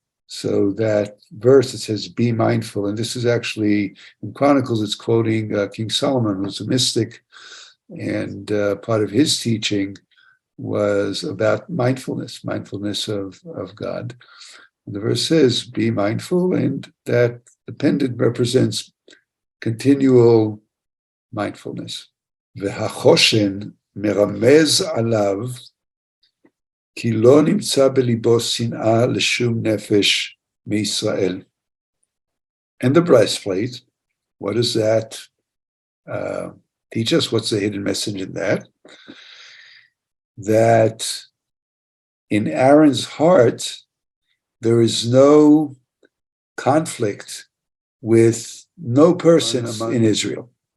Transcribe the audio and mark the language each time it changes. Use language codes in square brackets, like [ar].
[en] So that verse that says, be mindful, and this is actually, in Chronicles, it's quoting King Solomon, who's a mystic, and part of his teaching was about mindfulness of God. And the verse says, be mindful, and that the pendant represents continual mindfulness. [he] והחושן מרמז עליו כי לא נמצא בליבו שנאה לשום נפש מישראל. [en] And the breastplate, what does that teach us? What's the hidden message in that? That in Aaron's heart, there is no conflict with no person in Israel.